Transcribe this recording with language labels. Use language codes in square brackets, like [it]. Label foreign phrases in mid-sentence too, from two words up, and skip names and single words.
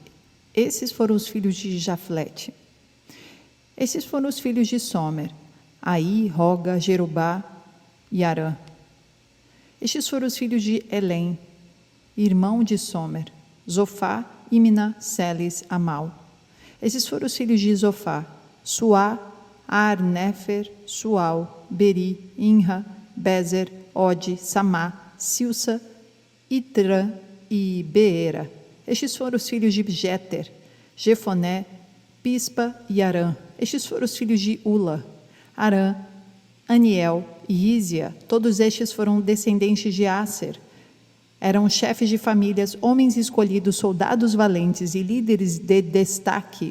[pt] Esses foram os filhos de Jaflete. Esses foram os filhos de Somer: Aí, Roga, Jerubá e Arã. Estes foram os filhos de Elém, irmão de Somer: Zofá, Imna, Seles, Amal. Esses foram os filhos de Zofá: Suá, Arnefer, Sual, Beri, Inra, Bezer, Ode, Samá, Silsa, Itrã e Beera. Estes foram os filhos de Jéter: Jefoné, Pispa e Arã. Estes foram os filhos de Ula: Arã, Aniel e Ísia. Todos estes foram descendentes de Aser. Eram chefes de famílias, homens escolhidos, soldados valentes e líderes de destaque.